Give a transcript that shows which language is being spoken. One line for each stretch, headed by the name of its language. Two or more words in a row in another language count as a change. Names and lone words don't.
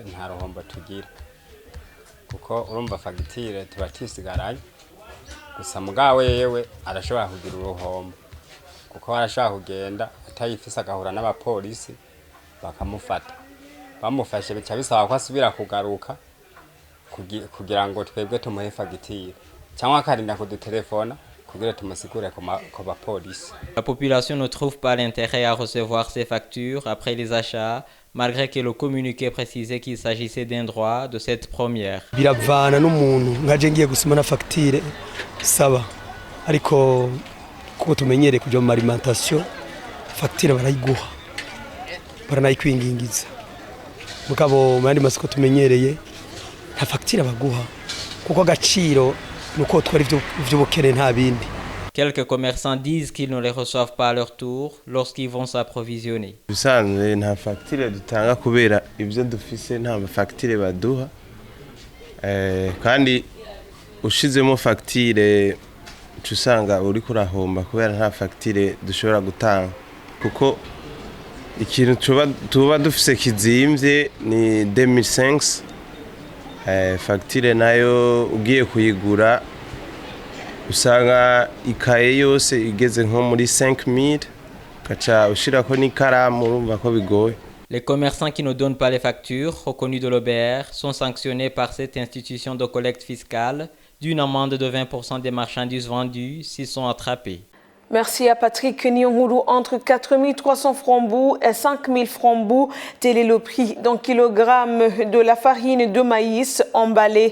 Rundi: nta ruhombo tugira kuko urumva fagitire tuba tisigaraye gusa mugawe yewe arashobora kugira uruhombo kuko arashobora kugenda atayifise agahura n'abapolisi bakamufata bamufashe bica bisaba ko asubira kugaruka kugira ngo twebwe tumuhe fagitire cyangwa akarinda kudutelefona kugira tumusigure ko bapolisi.
French: La population ne trouve pas l'intérêt à recevoir ces factures après les achats, malgré que le communiqué précisait qu'il s'agissait d'un droit de cette première.
Rundi: Biravana n'umuntu ngaje ngiye gusima na facture saba ariko kuko tumenyere kuja mu alimentation facture barayiguha baranayikwingingiza mugabo mandi masiko tumenyereye nta facture baguha kuko agaciro nuko twari ivy'ubukene nta bindi.
French: Quelques commerçants disent qu'ils ne les reçoivent pas à leur tour lorsqu'ils vont s'approvisionner.
Rundi: Bisanzwe nta facture dutanga kubera ivyo dufise nta facture baduha kandi ushizemo facture tusanga uri kurahomba kubera nta facture dushobora gutanga kuko ikintu tuba dufise kizimvye ni 2005 facture nayo ugiye kuyigura usanga ikaye yose igeze nko muri 5000 kaca ushirako n'ikaramu urumva ko bigoye.
French: Les commerçants qui ne donnent pas les factures reconnues de l'OBR sont sanctionnés par cette institution de collecte fiscale d'une amende de 20% des marchandises vendues s'ils sont attrapés. Merci à Patrick Nyonguru. Entre 4300 francs bout et 5000 francs bout, tel est le prix d'un kilogramme de la farine de maïs emballée.